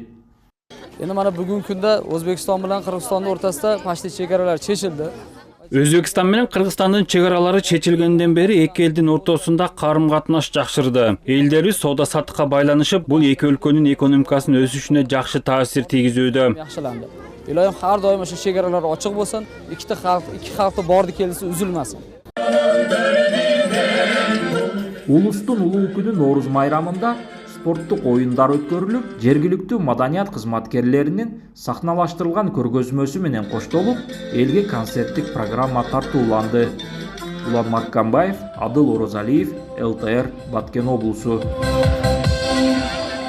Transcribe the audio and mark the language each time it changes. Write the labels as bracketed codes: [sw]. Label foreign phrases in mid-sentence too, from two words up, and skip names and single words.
[ky] Эми мана бүгүнкү күндө Өзбекстан менен Кыргызстандын ортосунда почти чек аралар чечилди. Өзбекстан менен Кыргызстандын чек аралары чечилгенден бери эки элдин ортосунда карым-катнаш жакшырды. Элдерибиз соода-саттыкка байланышып, бул эки өлкөнүн экономикасынын өсүшүнө жакшы таасир тийгизүүдө. Жакшыланды. [uz] Илоим har doim o'sha chegaralar ochiq bo'lsin, ikki xalqda bordi kelisi uzilmasin. [ky] Улустун улуу күнү Нооруз майрамында спорттук оюндар өткөрүлүп, жергиликтүү маданият кызматкерлеринин сахналаштырылган көргөзмөсү менен коштолуп, элге концерттик программа тартууланды. Улан Маккамбаев, Адыл Орозалиев, ЛТР, Баткен облусу.